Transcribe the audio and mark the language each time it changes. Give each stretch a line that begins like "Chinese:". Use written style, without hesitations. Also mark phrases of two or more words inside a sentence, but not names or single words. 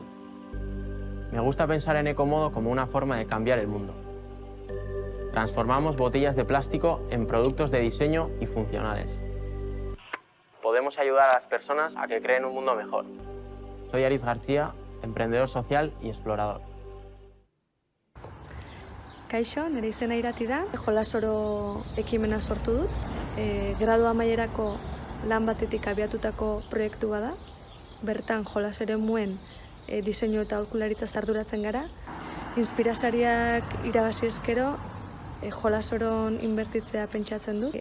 Spanish: Me gusta pensar en Ecomodo como una forma de cambiar el mundo. Transformamos botellas de plástico en productos de diseño y funcionales. Podemos ayudar a las personas a que creen un mundo mejor. Soy Ariz García, emprendedor social y explorador.
Basque: Kaixo, nire izena Irati da, Jolasoro ekimena sortu dut. Gradu amaierako lan batetik abiatutako proiektu bada. Bertan jolas eremuen diseinu eta aholkularitza arduratzen gara. Inspirazariak irabazi ezkero, Jolasoron inbertitzea pentsatzen du.